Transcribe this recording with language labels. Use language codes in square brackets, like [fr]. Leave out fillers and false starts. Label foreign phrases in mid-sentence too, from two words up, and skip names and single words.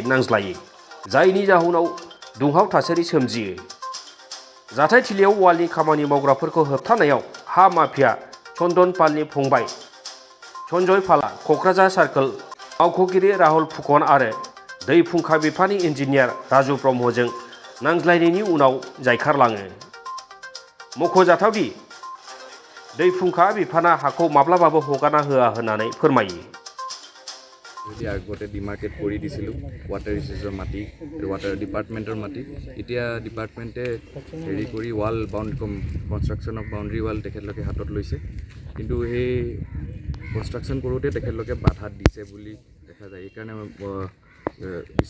[brx] नांज्लायो जायनि जाहोनाव दुंहाव थासारि सोमजियो जाथायथिलियाव वालनि खामानि मावग्राफोरखौ होबथानायाव हा माफिया चन्दन पालनि फंबाय सन्जय पाला क'क्राझार सार्कोल मावख'गिरि राहुल फुकन आरो दै फुंखा बिफाननि इन्जिनियार राजु ब्रह्मजों नांज्लायनायनि उनाव जायखारलाङो मख'जाथावदि दै फुंखा बिफाना हाखौ माब्लाबाबो हगारना होआ होननानै फोरमायो [as] এতিয়া আগতে ডিমাৰ্কেট কৰি দিছিলোঁ [en] water resources [as] মাটি [en] water department [as] মাটি এতিয়া ডিপাৰ্টমেণ্টে হেৰি কৰি [en] wall construction of boundary wall [as] তেখেতলোকে হাতত লৈছে কিন্তু সেই কনষ্ট্ৰাকশ্যন কৰোঁতে তেখেতলোকে বাধা দিছে বুলি দেখা যায় এইকাৰণে DC